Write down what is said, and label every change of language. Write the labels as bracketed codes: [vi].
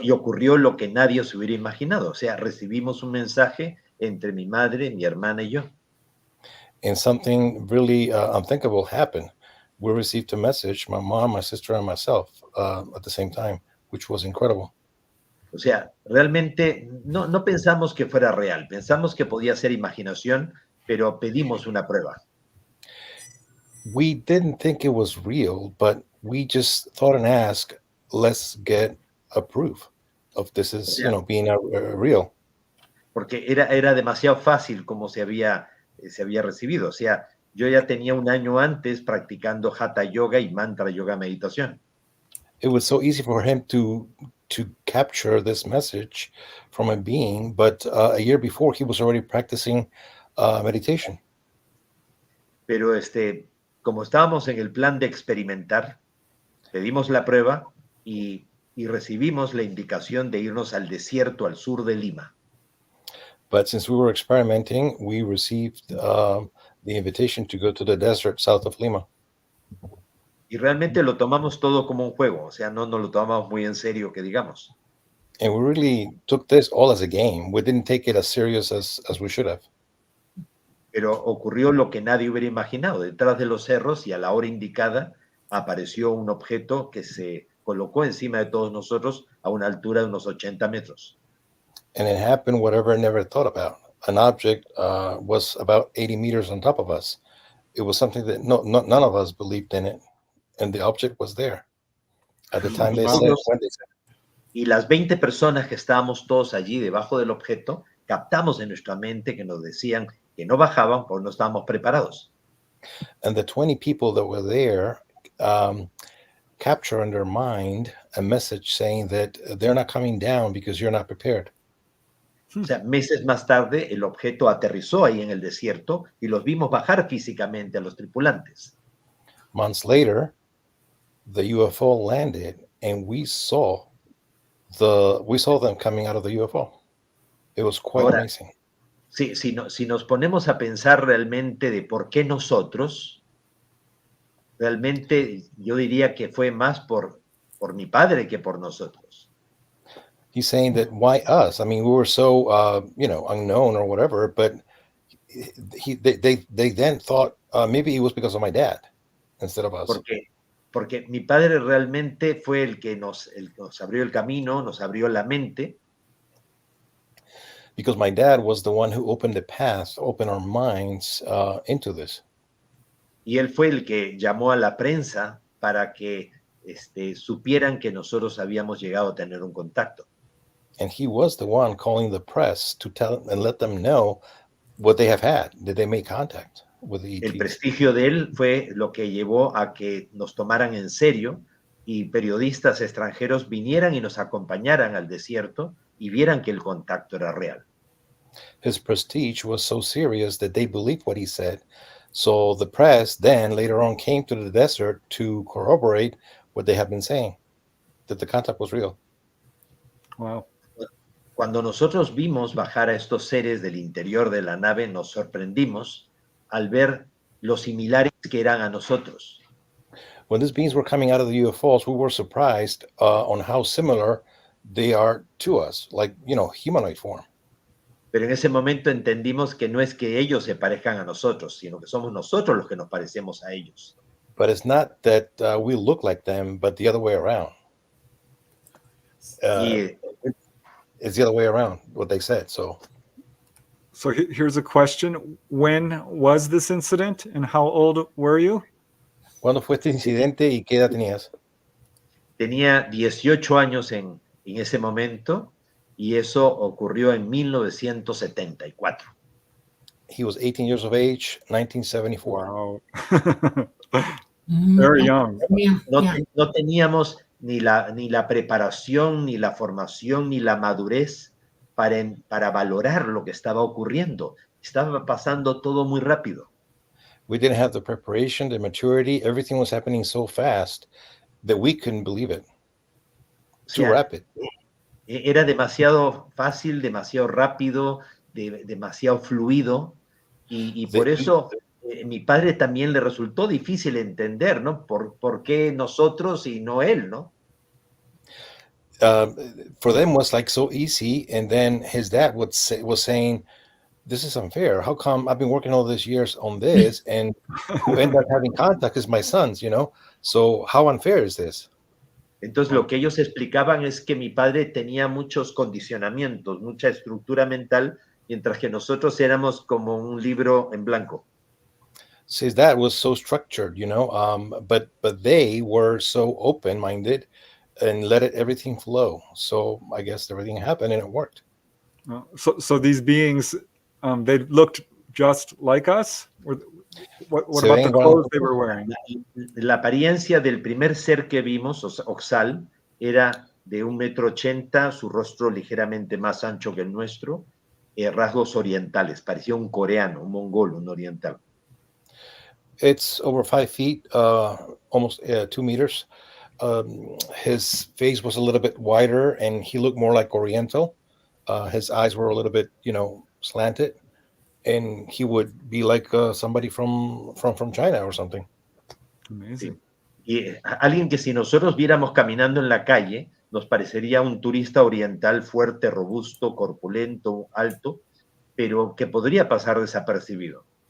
[es] y ocurrió lo que nadie se hubiera imaginado. O sea, recibimos un mensaje entre mi madre, mi hermana y yo. [en] And something really unthinkable happened. We received a message, my mom, my sister, and myself at the same time, which was incredible. [es] O sea, realmente no pensamos que fuera real, pensamos que podía ser imaginación, pero pedimos una prueba. [en] We didn't think it was real, but we just thought and asked, let's get a proof of this is, being real. [es] Porque era demasiado fácil como se había recibido. O sea, yo ya tenía un año antes practicando Hatha Yoga y Mantra Yoga Meditación. [en] It was so easy for him to capture this message from a being, but a year before he was already practicing meditation. [es] Pero como estábamos en el plan de experimentar, pedimos la prueba y recibimos la indicación de irnos al desierto al sur de Lima. [en] But since we were experimenting, we received the invitation to go to the desert south of Lima. [es] Y realmente lo tomamos todo como un juego, o sea, no nos lo tomamos muy en serio, que digamos. [en] And we really took this all as a game. We didn't take it as serious as we should have. [es] Pero ocurrió lo que nadie hubiera imaginado. Detrás de los cerros y a la hora indicada apareció un objeto que se colocó encima de todos nosotros a una altura de unos 80 metros. [en] And it happened whatever I never thought about. An object was about 80 meters on top of us. It was something that none of us believed in it. And the object was there. At the time they said, when they said. [es] Y las 20 personas que estábamos todos allí debajo del objeto, captamos en nuestra mente que nos decían que no bajaban porque no estábamos preparados. [en] And the 20 people that were there capture in their mind a message saying that they're not coming down because you're not prepared. [es] O sea, meses más tarde el objeto aterrizó ahí en el desierto y los vimos bajar físicamente a los tripulantes. [en] Months later, the UFO landed and we saw them coming out of the UFO. It was quite amazing. [es] Si nos ponemos a pensar realmente de por qué nosotros, realmente yo diría que fue más por mi padre que por nosotros. [en] He's saying that why us? I mean, we were so unknown or whatever, but they then thought maybe it was because of my dad instead of us. [es] Porque mi padre realmente fue el que nos abrió el camino, nos abrió la mente. [en] Because my dad was the one who opened the path, opened our minds into this. [es] Y él fue el que llamó a la prensa para que supieran que nosotros habíamos llegado a tener un contacto. [en] And he was the one calling the press to tell and let them know what they have had. Did they make contact with the ETs? [es] El prestigio de él fue lo que llevó a que nos tomaran en serio y periodistas extranjeros vinieran y nos acompañaran al desierto y vieran que el contacto era real. [en] His prestige was so serious that they believed what he said. So the press then later on came to the desert to corroborate what they have been saying, that the contact was real. Wow. [es] Cuando nosotros vimos bajar a estos seres del interior de la nave, nos sorprendimos al ver lo similares que eran a nosotros. [en] When these beings were coming out of the UFOs, we were surprised on how similar they are to us, like, humanoid form. [es] Pero en ese momento entendimos que no es que ellos se parezcan a nosotros, sino que somos nosotros los que nos parecemos a ellos. [en] But it's not that we look like them, but the other way around. It's the other way around, what they said. So here's a question. When was this incident and how old were you? [es] ¿Cuándo fue este incidente y qué edad tenías? Tenía 18 años en ese momento y eso ocurrió en 1974. [en] He was 18 years of age, 1974. Wow. Very young. [es] No teníamos ni la preparación, ni la formación, ni la madurez para valorar lo que estaba ocurriendo. Estaba pasando todo muy rápido. [en] We didn't have the preparation, the maturity. Everything was happening so fast that we couldn't believe it. [es] O [en] Too [es] sea, [en] rapid. [es] era demasiado fácil, demasiado rápido, demasiado fluido, y por eso mi padre también le resultó difícil entender, ¿no? ¿Por qué nosotros y no él, ¿no? [en] For them was like so easy, and then his dad was saying, "This is unfair. How come I've been working all these years on this, and who end up having contact is my sons, you know? So how unfair is this?" [es] Entonces lo que ellos explicaban es que mi padre tenía muchos condicionamientos, mucha estructura mental, mientras que nosotros éramos como un libro en blanco. [en] His dad was so structured, you know, but they were so open-minded and let everything flow. So I guess everything happened and it worked. So these beings, they looked just like us? What [es] Se [en] about [es] ven [en] the [es] igual a [en] clothes they [es] nosotros. [en] were wearing? [es] La apariencia del primer ser que vimos, Oxal, era de 1,80 m, su rostro ligeramente más ancho que el nuestro, rasgos orientales, parecía un coreano, un mongol, un oriental. [en] It's over 5 feet, almost 2 meters. His face was a little bit wider and he looked more like Oriental. His eyes were a little bit, you know, slanted, and he would be like somebody from China or something. Amazing. [es] Y alguien que si nosotros viéramos caminando en la calle, nos parecería un turista oriental fuerte, robusto, corpulento, alto, pero que podría pasar desapercibido.